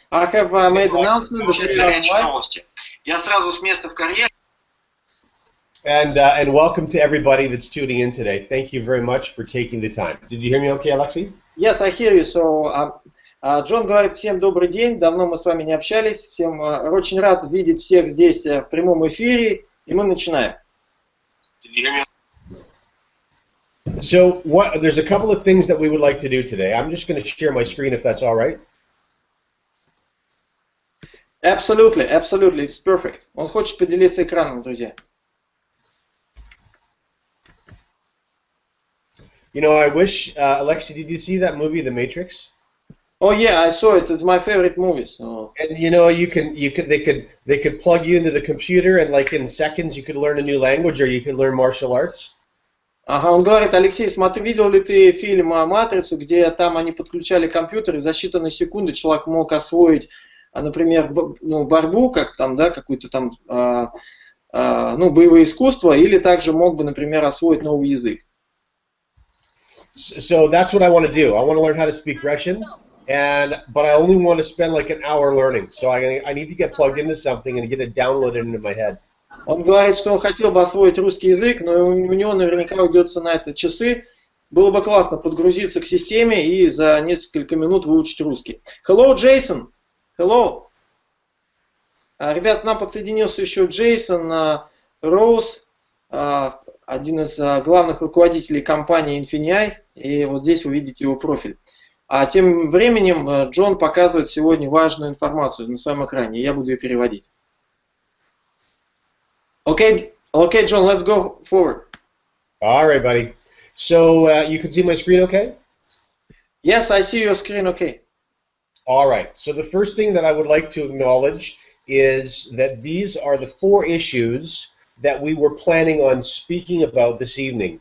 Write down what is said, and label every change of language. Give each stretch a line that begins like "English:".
English: I have made announcement that we are live.
Russian: Новости. Я сразу с места в карьер.
English: And welcome to everybody that's tuning in today. Thank you very much for taking the time. Did you hear me okay, Alexei? Yes, I hear you. So,
Russian: Джон говорит, всем добрый день. Давно мы с вами не общались. Всем очень рад видеть всех здесь в прямом эфире. И мы начинаем.
English: So, there's a couple of things that we would like to do today. I'm just going to share my screen if that's all right. Absolutely, absolutely, it's perfect.
Russian: Он хочет поделиться экраном, друзья.
English: You know, I wish, Alexei, did you see that movie, The Matrix? Oh yeah, I saw it. It's my favorite movie. So. And you know, they could plug you into the computer, and like in seconds, you could learn a new language, or you could learn martial arts.
Russian: Ага, он говорит, Алексей, смотри, видел ли ты фильм «Матрицу», где там они подключали компьютер, и за считанные секунды человек мог освоить, например, борьбу, как там, да, какую-то там, боевое искусство, или также мог бы, например, освоить новый язык.
English: So that's what I want to do. I want to learn how to speak Russian, but I only want to spend like an hour learning. So I need to get plugged into something and get it downloaded into my head.
Russian: Он говорит, что он хотел бы освоить русский язык, но у него наверняка уйдется на это часы. Было бы классно подгрузиться к системе и за несколько минут выучить русский.
English: Hello, Jason. Hello.
Russian: Ребят, к нам подсоединился еще Джейсон Роуз, один из главных руководителей компании INFINII, и вот здесь вы видите его профиль. А тем временем Джон показывает сегодня важную информацию на своем экране, и я буду ее переводить.
English: Okay, John, let's go forward. All right, buddy. So you can see my screen okay? Yes, I see your screen okay. All right. So the first thing that I would like to acknowledge is that these are the 4 issues that we were planning on speaking about this evening.